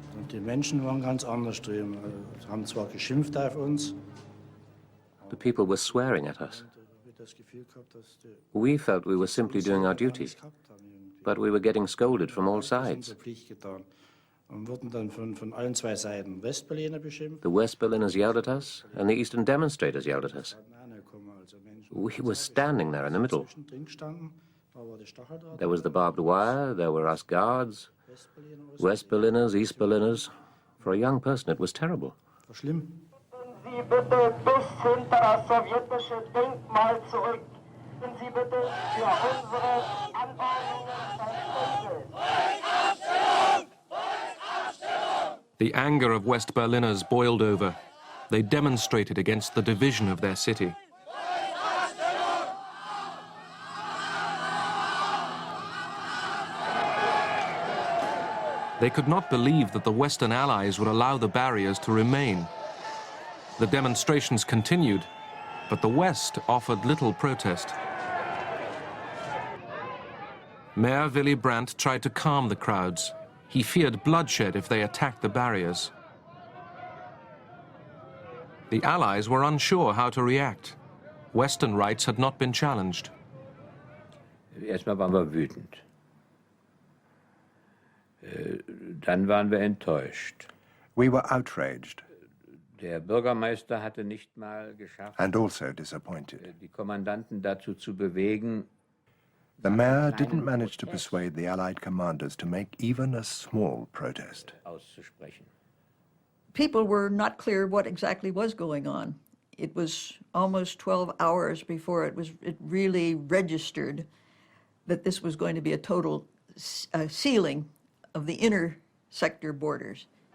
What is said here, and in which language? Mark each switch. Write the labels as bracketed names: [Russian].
[German] Die Menschen waren ganz anders drüben, haben zwar geschimpft auf uns. [English] The people were swearing at us. We felt we were simply doing our duty, but we were getting scolded from all sides. [German] Und wurden dann von allen 2 Seiten Westberliner beschimpft. [English] The West Berliners yelled at us, and the Eastern demonstrators yelled at us. We were standing there in the middle. There was the barbed wire, there were us guards, West Berliners, East Berliners. For a young person, it was terrible. [German] Sie bitte bis hinter das sowjetische Denkmal zurück. Und Sie bitte für unsere Anordnungen verständigen. [English] The anger of West Berliners boiled over. They demonstrated against the division of their city. They could not believe that the Western Allies would allow the barriers to remain. The demonstrations continued, but the West offered little protest. Mayor Willy Brandt tried to calm the crowds. He feared bloodshed if they attacked the barriers. The Allies were unsure how to react. Western rights had not been challenged. [German] Erstmal waren wir wütend. Dann waren wir enttäuscht. [English] We were outraged. [German] Der Bürgermeister hatte nicht mal geschafft, [English] and also disappointed. [German] Die Kommandanten dazu zu bewegen. [English] The mayor didn't manage to persuade the Allied commanders to make even a small protest. [German] Auszusprechen. [English] People were not clear what exactly was going on. It was almost 12 hours before it really registered that this was going to be a total sealing of the inner sector borders.